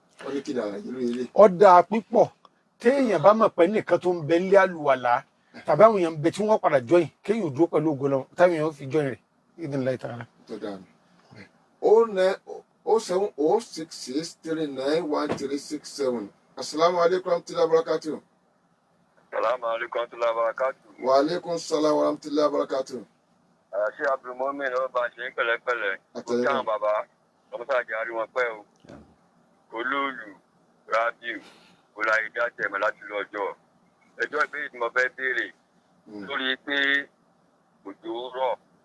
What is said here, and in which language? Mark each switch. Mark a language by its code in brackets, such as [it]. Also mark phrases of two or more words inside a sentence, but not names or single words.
[yo] Wọ́n ní kí ni àlàyé lórí eléyìí? Ó dáa pípọ̀ téèyàn bá mọ̀ pé nìkan tó ń bẹ nílé àlùwàlá tàbí àwọn èèyàn ń bẹ tí wọ́n padà join, kéèyàn ò dúró pẹ̀lú ògo Ọlọ́run, táwọn èèyàn ó fi join rẹ̀. [ar] بإذن الله تعالى. [yo] Tó dáa nù. [en] Oh nine, oh seven oh six six three nine one three six seven. [ar] السلام عليكم ورحمة الله وبركاته. سلام عليكم ورحمة الله وبركاته وعليكم السلام ورحمة الله وبركاته. [yo] Ah, ṣé Abdulmumin ló bá ṣe ń pẹ̀lẹ́pẹ̀lẹ́? Àtẹ̀yìn Ó káwọn bàbá, ọmọ sáà jẹ́ àrí wọn pẹ́ o. Àmín. Olóòlù, Rabiu, Ọláìdé Àtẹ̀mọ́ láti lọ ọjọ́. Ẹjọ́ ìbéèrè tí mo fẹ́ béèrè Hmm. lórí pé òjò rọ̀.